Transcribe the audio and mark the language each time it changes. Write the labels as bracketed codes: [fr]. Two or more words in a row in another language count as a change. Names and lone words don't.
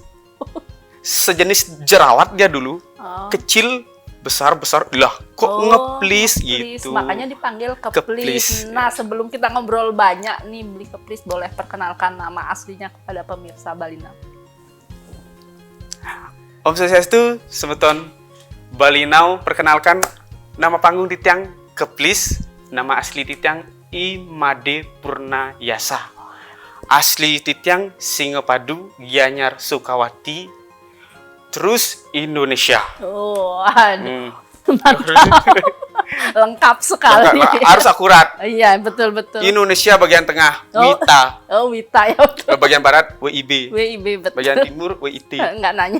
[id] Sejenis jerawat dia dulu. Kecil, besar lah kok ngeplis gitu. Makanya dipanggil Keplis. Nah, sebelum kita ngobrol banyak nih, Bli Keplis boleh perkenalkan nama aslinya kepada pemirsa Bali Now. [ban] Om Swastiastu, [id] semeton Bali Now, perkenalkan nama panggung Titiang Keplis, nama asli Titiang Imade Purnayasa. Asli Titiang Singapadu, Gianyar Sukawati, terus Indonesia. Oh, aduh. Mantap. Lengkap sekali. Harus akurat. Iya, betul-betul. Indonesia bagian tengah, Wita. Oh, Wita ya. Betul. Bagian barat, WIB. WIB, betul. Bagian timur, WIT. Nggak nanya.